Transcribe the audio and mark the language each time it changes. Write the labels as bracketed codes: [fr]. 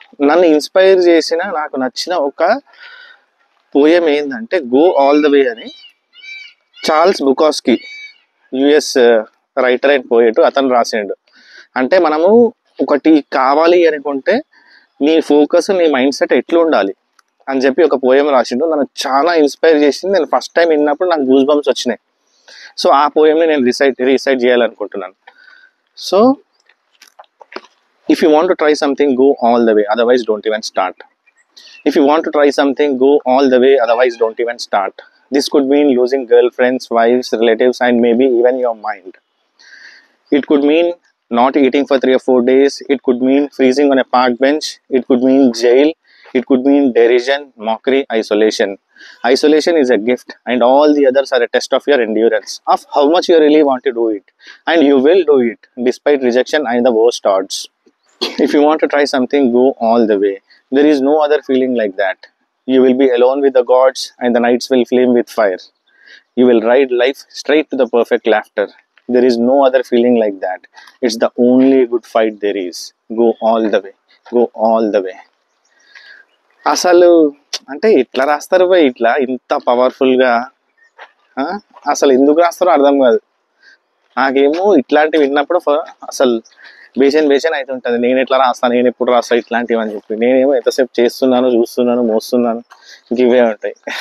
[te] నన్ను ఇన్స్పైర్ చేసిన నాకు నచ్చిన ఒక పోయం ఏంటంటే గో ఆల్ ద వే అని Charles బుకాస్కి US writer and poet అతను రాసిండు. అంటే మనము ఒకటి కావాలి అనుకుంటే నీ ఫోకస్ నీ మైండ్ సెట్ ఎట్లా ఉండాలి అని చెప్పి ఒక పోయం రాసిండు. నన్ను చాలా ఇన్స్పైర్ చేసింది. నేను ఫస్ట్ టైం విన్నప్పుడు నాకు గూస్ బంప్స్ వచ్చినాయి. సో ఆ పోయంని నేను రీసైట్ చేయాలనుకుంటున్నాను. So [en] if you want to try something, go all the way, otherwise don't even start. If you want to try something, go all the way, otherwise don't even start. This could mean losing girlfriends, wives, relatives, and maybe even your mind. It could mean not eating for 3 or 4 days. It could mean freezing on a park bench. It could mean jail. It could mean derision, mockery, isolation. Isolation is a gift, and all the others are a test of your endurance, of how much you really want to do it. And you will do it, despite rejection and the worst odds. If you want to try something, go all the way. There is no other feeling like that. You will be alone with the gods, and the nights will flame with fire. You will ride life straight to the perfect laughter. There is no other feeling like that. It's the only good fight there is. Go all the way. Go all the way. [te] అసలు అంటే ఎట్లా రాస్తారు పోయి ఇట్లా ఇంత పవర్ఫుల్గా? అసలు ఎందుకు రాస్తారో అర్థం కాదు. నాకేమో ఇట్లాంటివి విన్నప్పుడు అసలు బేచన్ అవుతుంటుంది. నేను ఎట్లా రాస్తాను, నేను ఎప్పుడు రాస్తాను ఇట్లాంటివి అని చెప్పి. నేనేమో ఎంతసేపు చేస్తున్నాను, చూస్తున్నాను, మోస్తున్నాను, ఇవే ఉంటాయి.